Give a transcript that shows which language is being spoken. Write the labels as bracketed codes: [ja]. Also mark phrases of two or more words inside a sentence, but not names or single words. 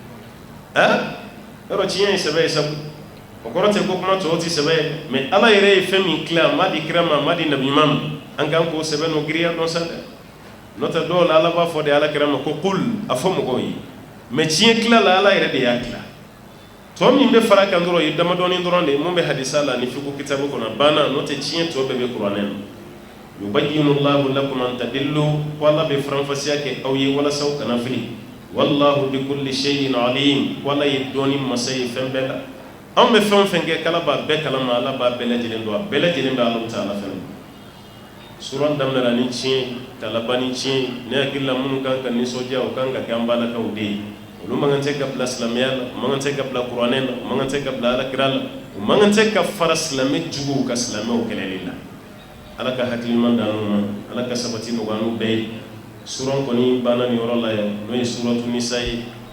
[bm] yɔrɔ tiɲɛ ye sɛbɛ ye sabu o kɔrɔ tɛ ko kuma tɔw tɛ sɛbɛ ye mais ala yɛrɛ ye fɛn min tila a m'a di kira ma a m'a di nabi ɲuman ma an kan k'o sɛbɛn n'o giriya dɔn sa dɛ n'o tɛ dɔw la ala b'a fɔ de ala kira ma ko kul a fɔ mɔgɔw ye mais tiɲɛ tila la ala yɛrɛ de y'a tila tɔ min bɛ fara kan dɔrɔn ye damadɔni dɔrɔn de mun bɛ hadisa la ni fiqh kitabu kɔnɔ banna n'o tɛ tiɲɛ tɔ bɛɛ bɛ kuranɛ na [ar] يبين الله لكم أن تضلوا [bm] ko ala bɛ faranfasiya kɛ aw ye walasa aw kana fili [ar] والله بكل شيء عليم [bm] wala ye dɔɔni masa ye fɛn bɛɛ la anw bɛ fɛn o fɛn kɛ k'ala b'a bɛɛ kalama ala b'a bɛɛ lajɛlen dɔn a bɛɛ lajɛlen bɛ Alahu Taala fɛnɛ sura daminɛna ni tiɲɛ ka laban ni tiɲɛ ne hakili la minnu kan ka nisɔndiya o kan ka kɛ an balakaw de ye olu man kan tɛ ka bila silamɛya la u man kan tɛ ka bila kuranɛ la u man kan tɛ ka bila alakira la u man kan tɛ ka fara silamɛ juguw ka silamɛw kɛlɛli la ala ka hakiliman d'an ma ala ka sabati nɔgɔya n'u bɛɛ ye sura kɔni banna nin yɔrɔ la yan n'o ye suratu nisa ye